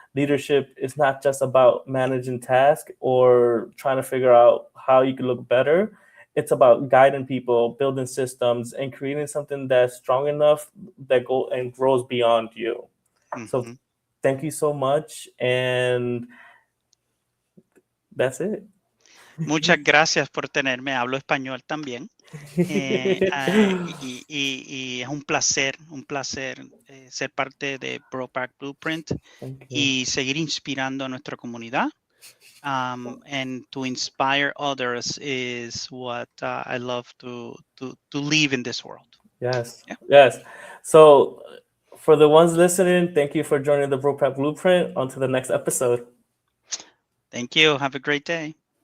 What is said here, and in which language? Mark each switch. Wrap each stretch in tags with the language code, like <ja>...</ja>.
<en>leadership is not just about managing tasks or trying to figure out how you can look better. It's about guiding people, building systems, and creating something that's strong enough that go and grows beyond you. So thank you so much, and that's it.</en> <es>Muchas gracias por tenerme. Hablo español también. Y es un placer ser parte de BroPak Blueprint y seguir inspirando a nuestra comunidad.</es> <en>And to inspire others is what I love to live in this world. Yes. Yeah. Yes. So for the ones listening, thank you for joining the BroPak Blueprint. On to the next episode. Thank you. Have a great day.</en>